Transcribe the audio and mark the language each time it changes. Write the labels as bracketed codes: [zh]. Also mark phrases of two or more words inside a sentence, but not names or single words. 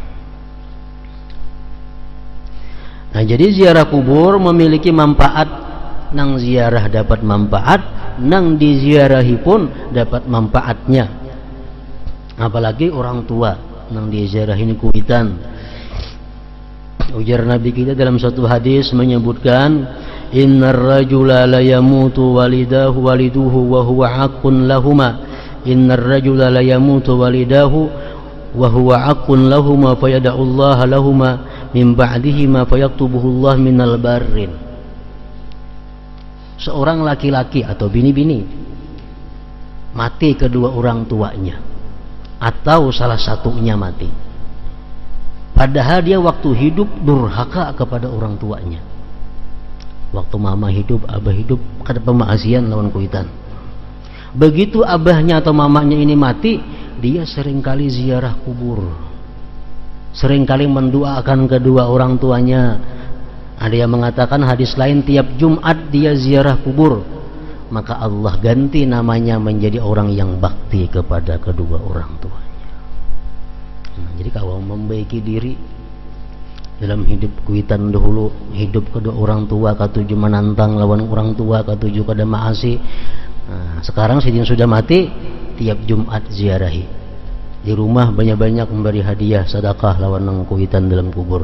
[bjn] Nah, jadi ziarah kubur memiliki manfaat, nang ziarah dapat manfaat, nang diziarahi pun dapat manfaatnya. apalagi orang tua nang diziarahin kuitan. Ujar Nabi kita dalam satu hadis menyebutkan, [ar] إن الرجل لا يموت والده وهو حق لهما. إن الرجل لا يموت والده وهو حق لهما فيدع الله لهما من بعده ما فيكتبه الله من البر. [bjn] Seorang laki-laki atau bini-bini mati kedua orang tuanya atau salah satunya mati, padahal dia waktu hidup durhaka kepada orang tuanya. Waktu mama hidup, abah hidup, kada pemaasian lawan kuitan. Begitu abahnya atau mamanya ini mati, dia seringkali ziarah kubur, seringkali mendoakan kedua orang tuanya. Ada yang mengatakan hadis lain, tiap Jumat dia ziarah kubur, maka Allah ganti namanya menjadi orang yang bakti kepada kedua orang tuanya. Jadi kalau membaiki diri dalam hidup kuitan dahulu, hidup kedua orang tua katuju menantang lawan orang tua katuju kada maasi. Sekarang sidin sudah mati, tiap Jumat ziarahi. Di rumah banyak-banyak memberi hadiah sedekah lawan nang kuitan dalam kubur.